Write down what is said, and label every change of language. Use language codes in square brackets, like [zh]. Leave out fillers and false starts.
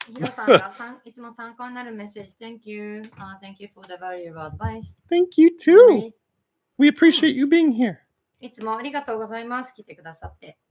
[ja] ヒロさんがいつも参考になるメッセージ [en] Thank you. Thank you for the valuable advice. Thank you too. We appreciate you being here. [ja] いつもありがとうございます。来てくださって。